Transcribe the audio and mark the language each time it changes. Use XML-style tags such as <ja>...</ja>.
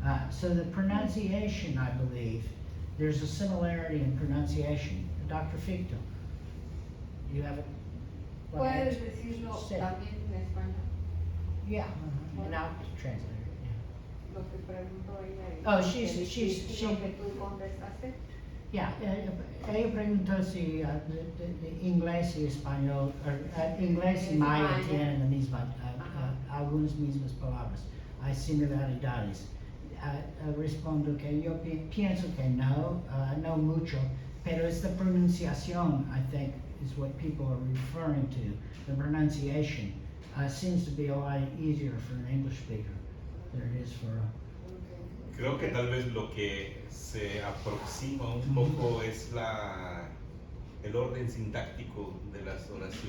<en>So the pronunciation, I believe, there's a similarity in pronunciation. Dr. Ficto, you have a...</en> <es>¿Puedes decirlo Sí. también en español?</es> <en>Yeah, and I'll translate it. Yeah.</en> <es>Lo que preguntó ella. y-</es> <en>Oh, she's-</en> <es>Lo que tú contestaste. Yeah, ella preguntó si de inglés y español, inglés y maya Maya. tienen la misma, Ajá. algunas mismas palabras, hay similaridades. Respondo que yo pienso que no, no mucho, pero es la pronunciación,</es> <en>I think, is what people are referring to. The pronunciation seems to be a lot easier for an English speaker than it is for a...</en> <es>Creo que tal vez lo que se aproxima un poco es el orden sintáctico de las oraciones.</es>